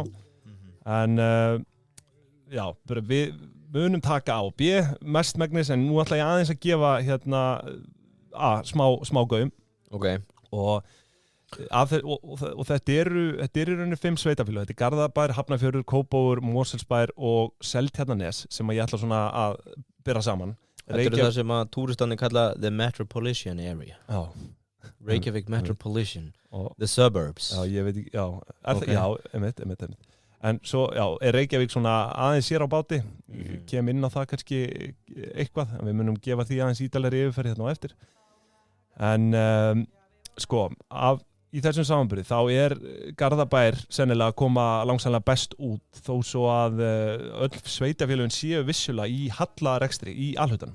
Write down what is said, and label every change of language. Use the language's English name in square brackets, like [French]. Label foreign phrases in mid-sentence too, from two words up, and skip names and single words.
[Icelandic] En já, við munum taka A og B mestmegnis, en nú ætla ég aðeins að gefa hérna A smá gaum. Og þetta eru í rauninni 5 sveitafélög. Þetta er Garðabær, Hafnarfjörður, Kópavogur, Mosfellsbær og Seltjarnarnes sem ég ætla svona að bera saman. Þetta eru það sem að túristandi kalla [English] the Metropolitan Area. Reykjavík Metropolitan, the suburbs. [Icelandic] Já, ég veit ekki, já, einmitt. En svo, já, er Reykjavík svona aðeins sér á báti, kem inn á það kannski eitthvað, en við munum gefa því aðeins ítalegri yfirferð hérna á eftir. En sko, í þessum samanburði þá er Garðabær sennilega að koma langsamlega best út þó svo að öll sveitafélögin séu vissulega í hallarekstri í A-hlutanum.